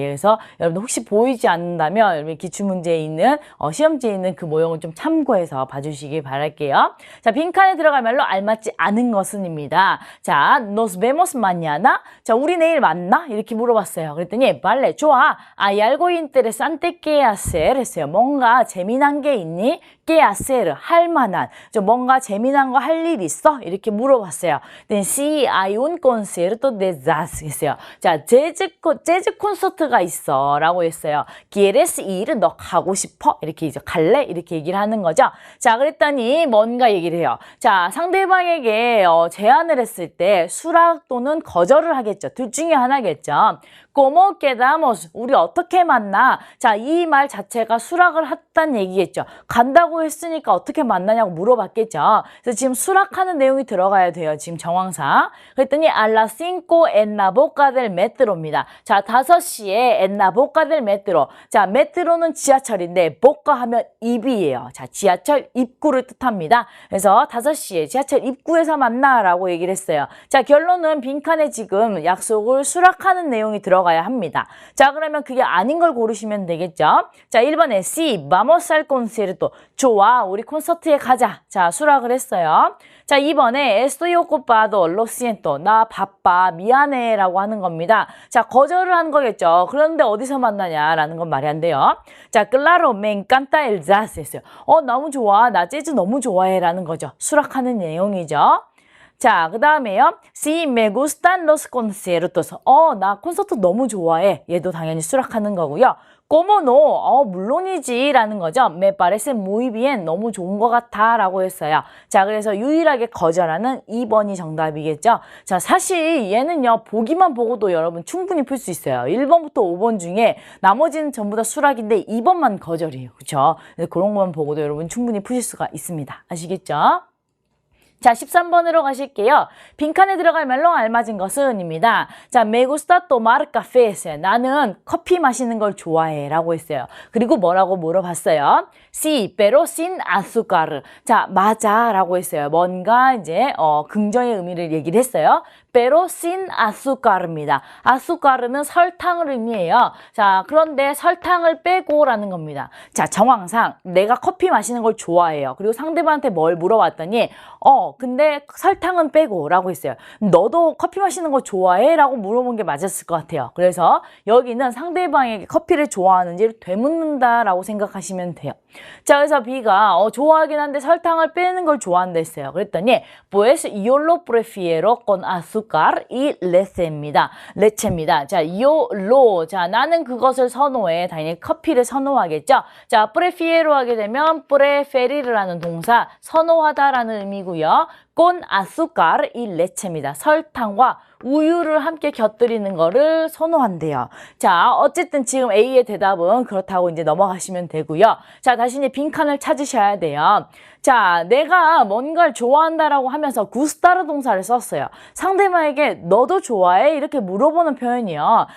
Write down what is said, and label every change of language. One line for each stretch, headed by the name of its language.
Korean: 그래서 여러분들 혹시 보이지 않는다면 여러분 기출문제에 있는 시험지에 있는 그 모형을 좀 참고해서 봐주시기 바랄게요. 자, 빈칸에 들어갈 말로 알맞지 않은 것은입니다. 자,
Spanish: nos vemos mañana.
Korean: 자, 우리 내일 만나? 이렇게 물어봤어요. 그랬더니 vale, 좋아.
Spanish: hay algo interesante que hacer
Korean: 했어요. 뭔가 재미난 게 있니?
Spanish: ¿Qué hacer?
Korean: 할 만한. 뭔가 재미난 거 할 일 있어? 이렇게 물어봤어요.
Spanish: Then sí, hay un concierto de jazz
Korean: 했어요. 자, 재즈 콘서트가 있어. 라고 했어요.
Spanish: ¿Quieres ir?
Korean: 너 가고 싶어? 이렇게 이제 갈래? 이렇게 얘기를 하는 거죠. 자, 그랬더니 뭔가 얘기를 해요. 자, 상대방에게 제안을 했을 때 수락 또는 거절을 하겠죠. 둘 중에 하나겠죠.
Spanish: ¿Cómo quedamos?
Korean: 우리 어떻게 만나? 자, 이 말 자체가 수락을 했다는 얘기겠죠. 간다고 했으니까 어떻게 만나냐고 물어봤겠죠. 그래서 지금 수락하는 내용이 들어가야 돼요. 지금 정황상. 그랬더니
Spanish: a las 5 en la boca del metro입니다. 자, 5시에 en la boca del metro.
Korean: 자, metro는 지하철인데 boca 하면 입이에요. 자, 지하철 입구를 뜻합니다. 그래서 5시에 지하철 입구에서 만나라고 얘기를 했어요. 자, 결론은 빈칸에 지금 약속을 수락하는 내용이 들어가야 합니다. 자, 그러면 그게 아닌 걸 고르시면 되겠죠. 자, 1번에 C,
Spanish: vamos al concierto.
Korean: 좋아. 우리 콘서트에 가자. 자, 수락을 했어요.
Spanish: 자, 2번에 estoy ocupado, lo siento.
Korean: 나 바빠, 미안해 라고 하는 겁니다. 자, 거절을 한 거겠죠. 그런데 어디서 만나냐라는 건 말이 안 돼요.
Spanish: 자, claro, me encanta el jazz 했어요.
Korean: 너무 좋아. 나 재즈 너무 좋아해 라는 거죠. 수락하는 내용이죠. 자, 그 다음에요.
Spanish: Sí, me gustan los conciertos.
Korean: 나 콘서트 너무 좋아해. 얘도 당연히 수락하는 거고요.
Spanish: Como no?
Korean: 물론이지 라는 거죠.
Spanish: Me parece muy bien.
Korean: 너무 좋은 것 같아 라고 했어요. 자, 그래서 유일하게 거절하는 2번이 정답이겠죠. 자, 사실 얘는요. 보기만 보고도 여러분 충분히 풀 수 있어요. 1번부터 5번 중에 나머지는 전부 다 수락인데 2번만 거절이에요. 그렇죠? 그런 것만 보고도 여러분 충분히 푸실 수가 있습니다. 아시겠죠? 자, 13번으로 가실게요. 빈칸에 들어갈 말로 알맞은 것은 입니다.
Spanish: 자, me gusta tomar café
Korean: 했어요. 나는 커피 마시는 걸 좋아해 라고 했어요. 그리고 뭐라고 물어봤어요?
Spanish: Sí, pero sin azúcar. 자,
Korean: 맞아 라고 했어요. 뭔가 이제 긍정의 의미를 얘기를 했어요.
Spanish: pero sin azúcar입니다.
Korean: azúcar은 설탕을 의미해요. 자, 그런데 설탕을 빼고 라는 겁니다. 자, 정황상 내가 커피 마시는 걸 좋아해요. 그리고 상대방한테 뭘 물어봤더니 근데 설탕은 빼고 라고 했어요. 너도 커피 마시는 거 좋아해? 라고 물어본 게 맞았을 것 같아요. 그래서 여기는 상대방에게 커피를 좋아하는지를 되묻는다 라고 생각하시면 돼요. 자, 그래서 B가 좋아하긴 한데 설탕을 빼는 걸 좋아한다 했어요. 그랬더니
Spanish: pues yo lo prefiero con azúcar y leche입니다.
Korean: 레체입니다. 자, yo lo. 자, 나는 그것을 선호해. 당연히 커피를 선호하겠죠. 자, prefiero 하게 되면 preferir라는 동사 선호하다라는 의미고요.
Spanish: con azúcar y leche입니다.
Korean: 설탕과 우유를 함께 곁들이는 거를 선호한대요. 자, 어쨌든 지금 A의 대답은 그렇다고 이제 넘어가시면 되고요. 자, 다시 이제 빈칸을 찾으셔야 돼요. 자, 내가 뭔가를 좋아한다라고 하면서 구스타르 동사를 썼어요. 상대방에게 너도 좋아해? 이렇게 물어보는 표현이요.